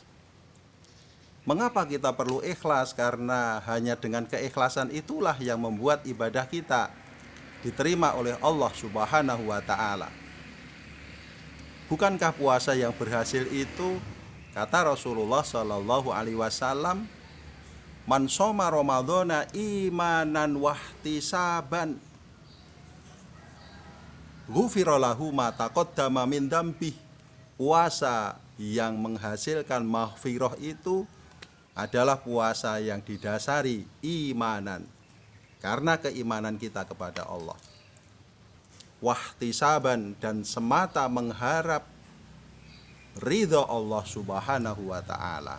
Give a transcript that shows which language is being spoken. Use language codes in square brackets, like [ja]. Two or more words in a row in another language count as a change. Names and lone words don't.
[id] Mengapa kita perlu ikhlas? Karena hanya dengan keikhlasan itulah yang membuat ibadah kita diterima oleh Allah [ar] سبحانه وتعالى. [id] Bukankah puasa yang berhasil itu, kata [ar] Rasulullah صلى الله عليه وسلم, من صام رمضان إيمانا واحتسابا غفر له ما تقدم من ذنبي. [id] Puasa yang menghasilkan maghfirah itu adalah puasa yang didasari imanan, karena keimanan kita kepada Allah. Wahtisaban, dan semata mengharap ridho Allah [ar] سبحانه وتعالى.